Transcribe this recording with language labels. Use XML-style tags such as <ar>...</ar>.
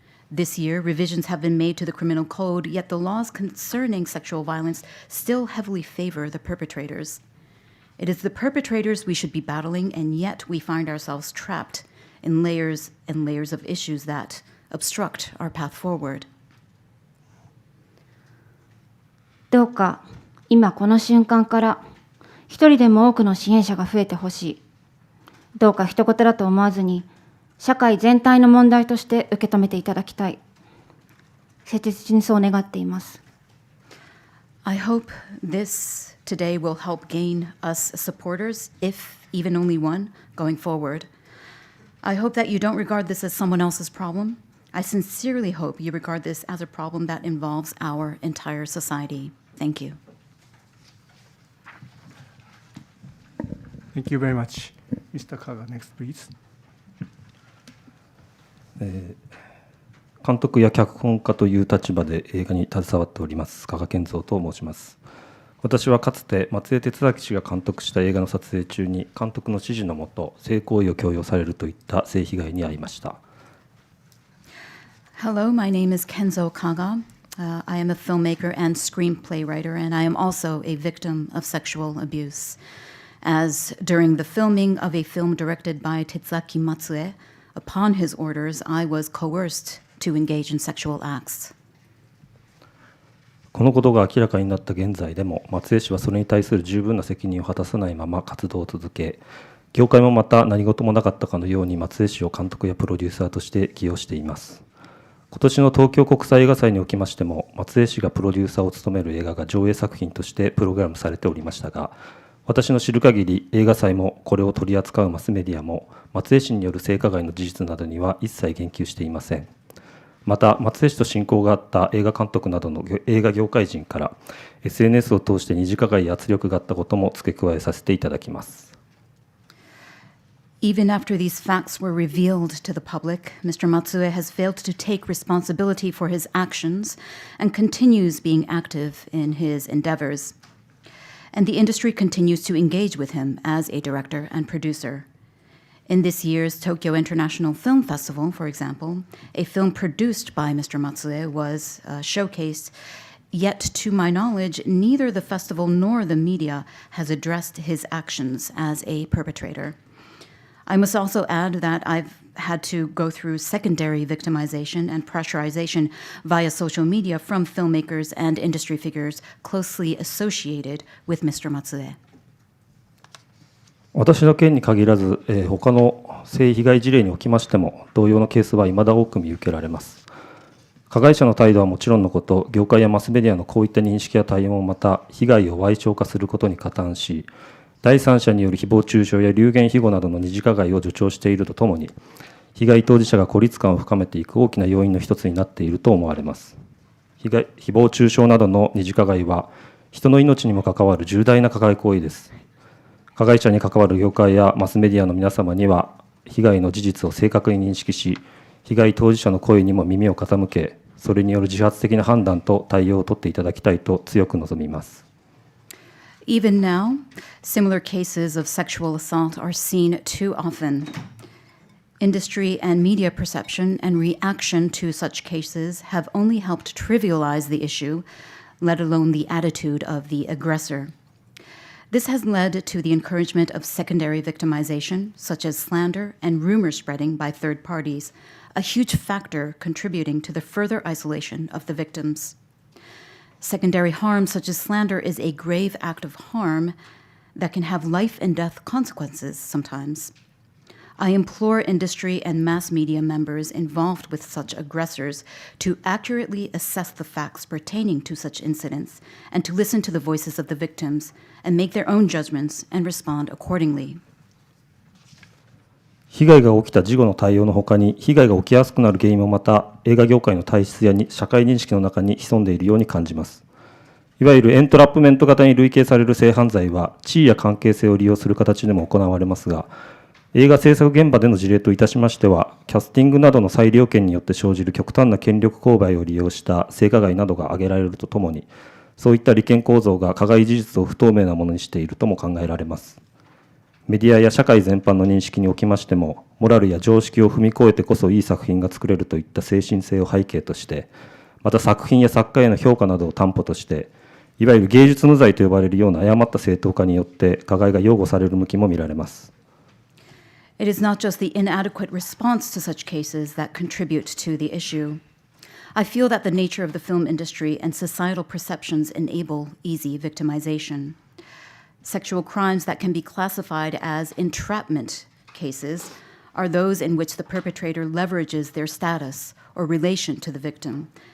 <en>This year, revisions have been made to the criminal code, yet the laws concerning sexual violence still heavily favor the perpetrators. It is the perpetrators we should be battling, and yet we find ourselves trapped in layers and layers of issues that obstruct our path forward.</en> <ja>どうか今この瞬間から一人でも多くの支援者が増えてほしい。どうか一言だと思わずに、社会全体の問題として受け止めていただきたい。切実にそう願っています。</ja> <en>I hope this today will help gain us supporters, if even only one, going forward. I hope that you don't regard this as someone else's problem. I sincerely hope you regard this as a problem that involves our entire society. Thank you. Thank you very much. Mr. Kaga, next, please.</en> <ja>監督や脚本家という立場で映画に携わっております加賀健三と申します。私はかつて松江哲明氏が監督した映画の撮影中に監督の指示のもと性行為を強要されるといった性被害に遭いました。</ja> <en>Hello, my name is Kenzo Kaga. I am a filmmaker and screenplay writer, and I am also a victim of sexual abuse. As during the filming of a film directed by Tetsuaki Matsue, upon his orders, I was coerced to engage in sexual acts.</en> <ja>このことが明らかになった現在でも、松江氏はそれに対する十分な責任を果たさないまま活動を続け、業界もまた何事もなかったかのように松江氏を監督やプロデューサーとして起用しています。今年の東京国際映画祭におきましても、松江氏がプロデューサーを務める映画が上映作品としてプログラムされておりましたが、私の知る限り映画祭もこれを取り扱うマスメディアも松江氏による性加害の事実などには一切言及していません。また松江氏と親交があった映画監督などの映画業界人から SNS を通して二次加害や圧力があったことも付け加えさせていただきます。</ja> <en>Even after these facts were revealed to the public, Mr. Matsue has failed to take responsibility for his actions and continues being active in his endeavors. And the industry continues to engage with him as a director and producer. In this year's Tokyo International Film Festival, for example, a film produced by Mr. Matsue was showcased, yet to my knowledge, neither the festival nor the media has addressed his actions as a perpetrator. I must also add that I've had to go through secondary victimization and pressurization via social media from filmmakers and industry figures closely associated with Mr. Matsue.</en> <ja>私の件に限らず、他の性被害事例におきましても同様のケースは未だ多く見受けられます。加害者の態度はもちろんのこと、業界やマスメディアのこういった認識や対応もまた被害を矮小化することに加担し、第三者による誹謗中傷や流言飛語などの二次加害を助長しているとともに、被害当事者が孤立感を深めていく大きな要因の一つになっていると思われます。誹謗中傷などの二次加害は人の命にも関わる重大な加害行為です。加害者に関わる業界やマスメディアの皆様には、被害の事実を正確に認識し、被害当事者の声にも耳を傾け、それによる自発的な判断と対応を取っていただきたいと強く望みます。</ja> <en>Even now, similar cases of sexual assault are seen too often. Industry and media perception and reaction to such cases have only helped trivialize the issue, let alone the attitude of the aggressor. This has led to the encouragement of secondary victimization, such as slander and rumor spreading by third parties, a huge factor contributing to the further isolation of the victims. Secondary harm, such as slander, is a grave act of harm that can have life and death consequences sometimes. I implore industry and mass media members involved with such aggressors to accurately assess the facts pertaining to such incidents and to listen to the voices of the victims and make their own judgments and respond accordingly.</en> <ja>被害が起きた事後の対応のほかに、被害が起きやすくなる原因もまた映画業界の体質や社会認識の中に潜んでいるように感じます。いわゆるエントラップメント型に類型される性犯罪は、地位や関係性を利用する形でも行われますが、映画制作現場での事例といたしましては、キャスティングなどの裁量権によって生じる極端な権力勾配を利用した性加害などが挙げられるとともに、そういった利権構造が加害事実を不透明なものにしているとも考えられます。メディアや社会全般の認識におきましても、モラルや常識を踏み越えてこそいい作品が作れるといった精神性を背景として、また作品や作家への評価などを担保として、いわゆる芸術無罪と呼ばれるような誤った正当化によって加害が擁護される向きも見られます。</ja> <en>It is not just the inadequate response to such cases that contribute to the issue. I feel that the nature of the film industry and societal perceptions enable easy victimization. Sexual crimes that can be classified as entrapment cases are those in which the perpetrator leverages their status or relation to the victim.</en>